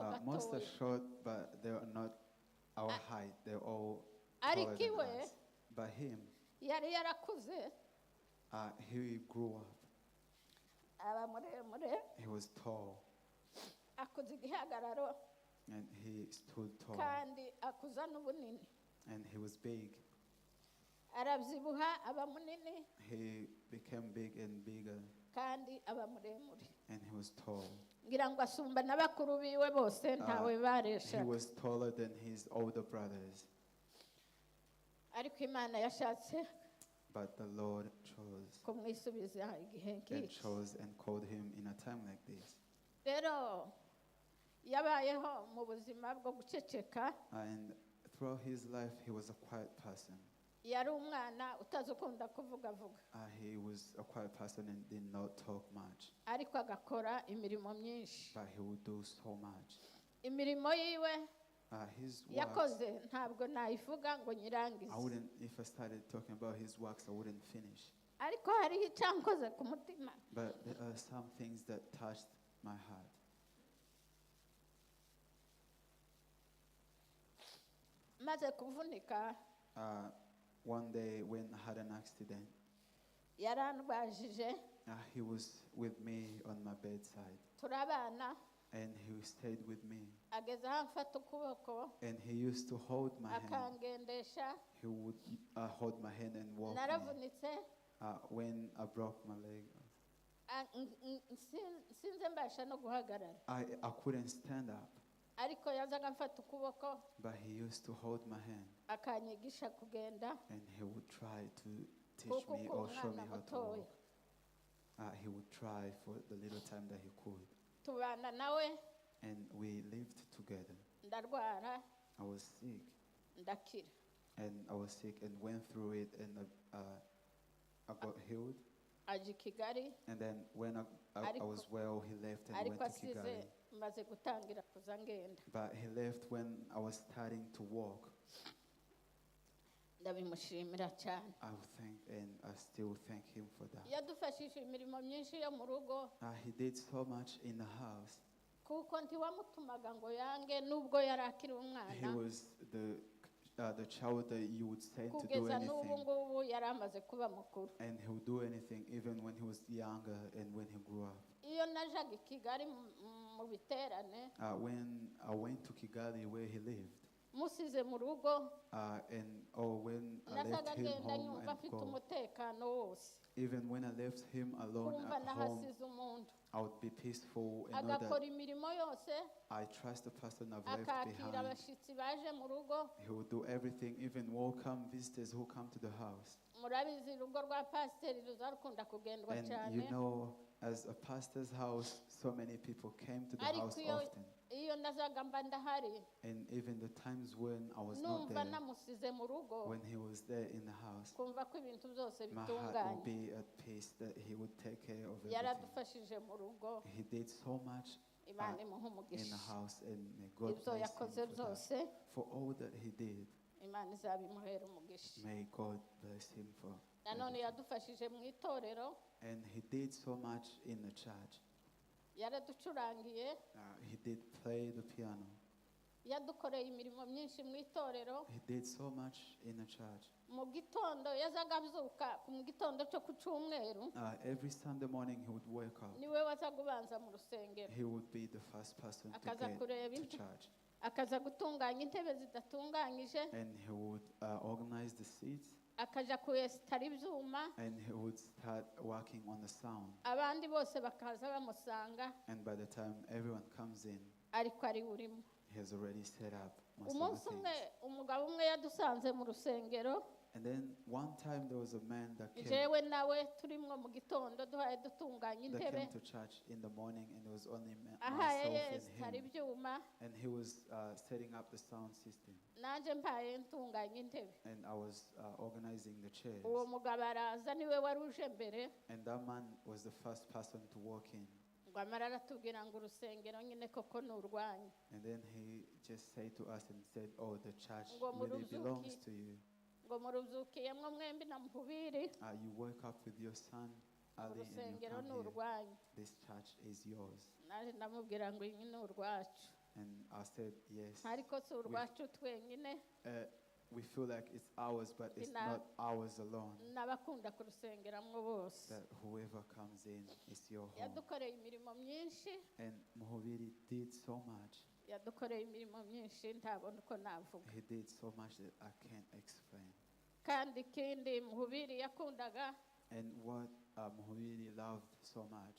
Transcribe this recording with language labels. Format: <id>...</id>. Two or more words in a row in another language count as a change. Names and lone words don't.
<en>Most are</en> <rw>gatoya</rw> <en>short, but they are not our height. They're all taller</en> <rw>ariko</rw> <en>than</en> <rw>iwe</rw> <en>us. But him,</en> <rw>yari yarakuze</rw> <en>he grew up.</en> <rw>aba muremure</rw> <en>He was tall,</en> <rw>akuza igihagararo</rw> <en>and he stood tall,</en> <rw>kandi akuza n'ubunini</rw> <en>and he was big.</en> <rw>arabyibuha aba munini</rw> <en>He became big and bigger,</en> <rw>kandi aba muremure</rw> <en>and he was tall.</en> <rw>ngira ngo asumba n'abakuru biwe bose ntawe</rw> <en>He</en> <rw>bareshaga</rw> <en>was taller than his older brothers,</en> <rw>ariko Imana yashatse</rw> <en>but the Lord chose</en> <rw>kumwisubiza igihe</rw> <en>and</en> <rw>nk'iki</rw> <en>chose and called him in a time like this.</en> <rw>rero yabayeho mu buzima bwo guceceka</rw> <en>And throughout his life, he was a quiet person.</en> <rw>yari umwana utazukunda kuvuga vuga</rw> <en>He was a quiet person and did not talk much,</en> <rw>ariko agakora imirimo myinshi.</rw> <en>but he would do so much.</en> <rw>Imirimo yiwe</rw> <en>His works,</en> <rw>yakoze ntabwo nayivuga ngo</rw> <en>I</en> <rw>nyirangize,</rw> <en>wouldn't, if I started talking about his works, I wouldn't finish.</en> <rw>ariko hariho icyankoze ku mutima.</rw> <en>But there are some things that touched my heart.</en> <rw>Maze kuvunika</rw> <en>One day when I had an accident,</en> <rw>yarandwajije,</rw> <en>he was with me on my bedside,</en> <rw>turabana,</rw> <en>and he stayed with me.</en> <rw>ageze aho amfata ukuboko</rw> <en>And he used to hold my hand.</en> <rw>akangendesha.</rw> <en>He would hold my hand and walk me.</en> <rw>Naravunitse,</rw> <en>When I broke my leg,</en> <rw>sinze mbasha no guhagarara,</rw> <en>I couldn't stand up,</en> <rw>ariko yazaga amfata ukuboko</rw> <en>but he used to hold my hand,</en> <rw>akanyigisha kugenda,</rw> <en>and he would try to teach</en> <rw>kuko</rw> <en>me or show me</en> <rw>umwana</rw> <en>how to</en> <rw>mutoya.</rw> <en>walk. He would try for the little time that he could.</en> <rw>Tubana nawe,</rw> <en>And we lived together.</en> <rw>ndarwara,</rw> <en>I was sick,</en> <rw>ndakira.</rw> <en>and went through it, and I got healed.</en> <rw>Aje i Kigali,</rw> <en>And then when I was well, he left and went</en> <rw>ariko</rw> <en>to</en> <rw>asize</rw> <en>Kigali.</en> <rw>maze gutangira kuza ngenda.</rw> <en>But he left when I was starting to walk.</en> <rw>Ndabimushimira cyane.</rw> <en>I would thank, and I still thank him for that.</en> <rw>Yadufashije imirimo myinshi yo mu rugo,</rw> <en>He did so much in the house.</en> <rw>kuko ntiwamutumaga ngo yange nubwo yari akiri</rw> <en>He</en> <rw>umwana.</rw> <en>was the child that you would send to do</en> <rw>Kugeza n'ubu</rw> <en>anything,</en> <rw>ngubu yari amaze kuba mukuru.</rw> <en>and he would do anything even when he was younger and when he grew up.</en> <rw>Iyo najaga i Kigali mu biterane,</rw> <en>When I went to Kigali where he lived,</en> <rw>musize mu rugo,</rw> <en>when I left</en> <rw>nasaga</rw> <en>him</en> <rw>ngenda</rw> <en>home</en> <rw>nyumva</rw> <en>and</en> <rw>afite</rw> <en>go,</en> <rw>umutekano wose,</rw> <en>even when I left him alone</en> <rw>kumva</rw> <en>at home,</en> <rw>nahasize umuntu.</rw> <en>I would be peaceful and know</en> <rw>Agakora</rw> <en>that</en> <rw>imirimo yose,</rw> <en>I trust the person I've left</en> <rw>akakira</rw> <en>behind.</en> <rw>abashyitsi baje mu rugo.</rw> <en>He will do everything, even welcome visitors who come to the house.</en> <rw>Murabizi urugo rwa pasiteri ruzarukunda kugendwa</rw> <en>And</en> <rw>cyane,</rw> <en>you know, as a pastor's house, so many people came to the house</en> <rw>ariko</rw> <en>often.</en> <rw>iyo nazaga mba ndahari,</rw> <en>And even the times when I was not</en> <rw>numva</rw> <en>there,</en> <rw>namusize mu rugo,</rw> <en>when he was there in the house,</en> <rw>kumva ko ibintu byose</rw> <en>my heart would</en> <rw>bitunganye.</rw> <en>be at peace that he would take care of everything.</en> <rw>Yaradufashije mu rugo,</rw> <en>He did so much</en> <rw>Imana imuhe</rw> <en>in</en> <rw>umugisha.</rw> <en>the house, and may God</en> <rw>Ibyo</rw> <en>bless him</en> <rw>yakoze</rw> <en>for</en> <rw>byose,</rw> <en>that. For all that he did,</en> <rw>Imana izabimuhera umugisha.</rw> <en>may God bless him for</en> <rw>Nanone</rw> <en>everything.</en> <rw>yadufashije mu itorero,</rw> <en>And he did so much in the church.</en> <rw>yaraducurangiye,</rw> <en>He did play the piano.</en> <rw>yadukoreye imirimo myinshi mu itorero.</rw> <en>He did so much in the church.</en> <rw>Mu gitondo yazaga abyuka mu gitondo cyo ku cyumweru,</rw> <en>Every Sunday morning he would wake up.</en> <rw>niwe wazaga ubanza mu rusengero,</rw> <en>He would be the first person to</en> <rw>akaza</rw> <en>get</en> <rw>kureba</rw> <en>to</en> <rw>intebe,</rw> <en>church.</en> <rw>akaza gutunganya intebe zidatunganyije,</rw> <en>And he would organize the seats,</en> <rw>akaja kuyesitara ibyuma,</rw> <en>and he would start working on the sound.</en> <rw>abandi bose bakaza bamusanga,</rw> <en>And by the time everyone comes in,</en> <rw>ariko ari urimo.</rw> <en>he has already set up most of</en> <rw>Umunsi</rw> <en>the</en> <rw>umwe</rw> <en>things.</en> <rw>umugabo umwe yadusanze mu rusengero,</rw> <en>And then one time there was a man that came</en> <rw>jewe nawe turimwo mu gitondo duhaye dutunganya intebe,</rw> <en>to church in the morning, and it was only</en> <rw>ahaye</rw> <en>myself</en> <rw>yesitara</rw> <en>and him.</en> <rw>ibyuma,</rw> <en>And he was setting up the sound system,</en> <rw>nanjye mpaye ntunganya intebe.</rw> <en>and I was organizing the chairs.</en> <rw>Uwo mugabo araza, niwe wari uje mbere,</rw> <en>And that man was the first person to walk in.</en> <rw>ngo amara aratubwira ngo urusengero nyine koko ni urwanyu,</rw> <en>And then he just said to us and said, "Oh, the church</en> <rw>Ngo</rw> <en>really</en> <rw>muruzuki.</rw> <en>belongs to you.</en> <rw>ngo murubyukiyemwo mwembi na Muhubiri,</rw> <en>You woke up with your son Ali, and you</en> <rw>urusengero</rw> <en>come</en> <rw>ni</rw> <en>here.</en> <rw>urwanyu.</rw> <en>This church is yours."</en> <rw>Naje ndamubwira ngo iyi ni urwacu,</rw> <en>And I said, "Yes.</en> <rw>ariko si urwacu twenyine,</rw> <en>We feel like it's ours, but it's Ina- not ours alone.</en> <rw>n'abakunda kurusengeramo bose."</rw> <en>That whoever comes in is your home."</en> <rw>Yadukoreye imirimo myinshi,</rw> <en>And Muhubiri did so much.</en> <rw>yadukoreye imirimo myinshi ntabona uko navuga.</rw> <en>He did so much that I can't explain.</en> <rw>Kandi ikindi Muhubiri yakundaga,</rw> <en>And what Muhubiri loved so much,</en>